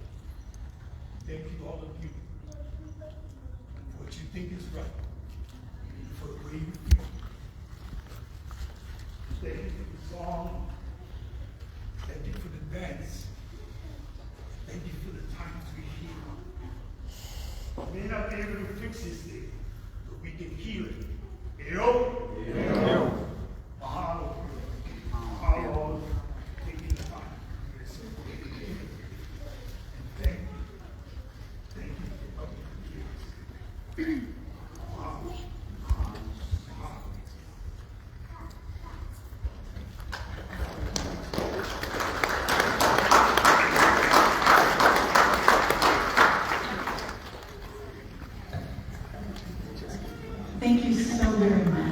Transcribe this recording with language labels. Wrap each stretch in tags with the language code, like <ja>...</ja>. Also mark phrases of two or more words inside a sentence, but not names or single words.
<en>Thank you, all of you, for what you think is right, for the way you feel. Thank you for the song. Thank you for the dance. Thank you for the times we heal. We may not be able to fix this thing, but we can heal it. Yo? Mahalo. Mahalo all for taking the time. You're so great. And thank you. Thank you for coming here. Mahalo. Thank you so very much.</en>